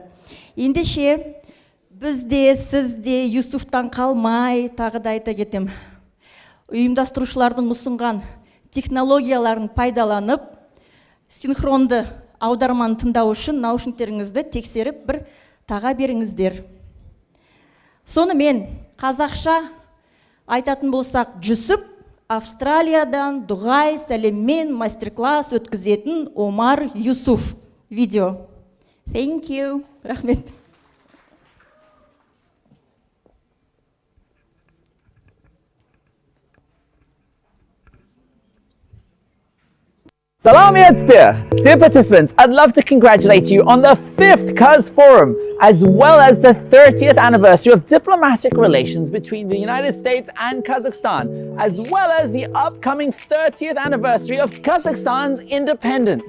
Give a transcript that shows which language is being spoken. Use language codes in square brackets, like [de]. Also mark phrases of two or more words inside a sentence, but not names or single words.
[kk] Ендеше бізде, сізде Юсуфтан қалмай, тағы да айта кетем, ұйымдастырушылардың ұсынған технологияларын пайдаланып, синхронды аударманы тыңдау үшін наушниктеріңізді тексеріп бір таға беріңіздер. Сонымен қазақша айтатын болсақ, Жүсіп Австралиядан дұғай сәлеммен мастер-класс өткізетін Омар Юсуф. Видео. [en] Thank you. Рахмет. Salam Yatspir! Dear participants, I'd love to congratulate you on the 5th Kaz Forum, as well as the 30th anniversary of diplomatic relations between the United States and Kazakhstan, as well as the upcoming 30th anniversary of Kazakhstan's independence.